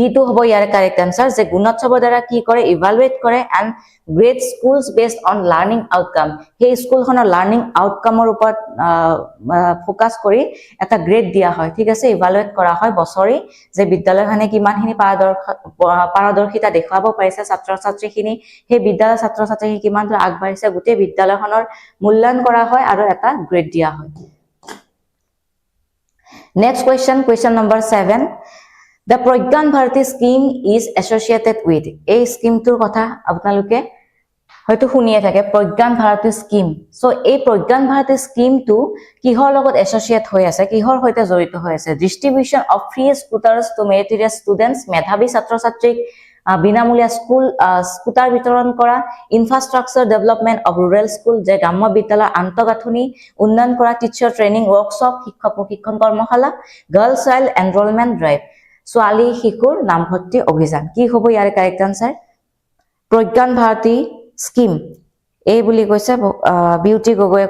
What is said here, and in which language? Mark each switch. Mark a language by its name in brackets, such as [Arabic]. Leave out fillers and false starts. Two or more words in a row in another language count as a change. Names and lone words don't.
[Assamese] টু হ'ব ইয়াৰ [English] correct answer [Assamese] যে গুণোৎসৱৰ দ্বাৰা কি কৰে ইভালুৱেট কৰে [English] and grade schools based on learning outcome [Assamese] সেই স্কুলখনৰ [English] learning outcome [Assamese] ওপৰত ফোকাস কৰি এটা গ্ৰেড দিয়া হয় ঠিক আছে ইভালুৱেট কৰা হয় বছৰি যে বিদ্যালয়খনে কিমানখিনি পাৰদৰ্শিতা দেখুৱাব পাৰিছে ছাত্ৰ ছাত্ৰীখিনি সেই বিদ্যালয়ৰ ছাত্ৰ ছাত্ৰী কিমান দূৰ আগবাঢ়িছে গোটেই বিদ্যালয়খনৰ মূল্যায়ন কৰা হয় আৰু এটা গ্ৰেড দিয়া হয় [English] Next question number 7 The Pragyan Bharati scheme is associated with [Assamese] এই স্কিমটোৰ কথা আপোনালোকে হয়তো শুনিয়ে থাকে [English] Pragyan Bharati scheme so [Assamese] এই Pragyan Bharati scheme টো কিহৰ লগত এছ'চিয়েট হৈ আছে কিহৰ সৈতে জড়িত হৈ আছে distribution [English] of free scooters to meritorious students [Assamese] মেধাৱী ছাত্ৰ ছাত্ৰীক বিনামূলীয়া স্কুটাৰ বিতৰণ কৰা [English] infrastructure development of rural school [Assamese] যে গ্ৰাম্য বিদ্যালয়ৰ আন্তঃগাঁথনি উন্নয়ন কৰা [English] teacher training workshop [Assamese] শিক্ষক প্ৰশিক্ষণ কৰ্মশালা [English] girl child enrolment drive [Assamese] ছোৱালী শিশুৰ নামভৰ্তি অভিযান কি হ'ব ইয়াৰ [English] correct answer [Assamese] প্ৰজ্ঞান ভাৰতী স্কিম এ বুলি কৈছে বিউটি গগৈয়ে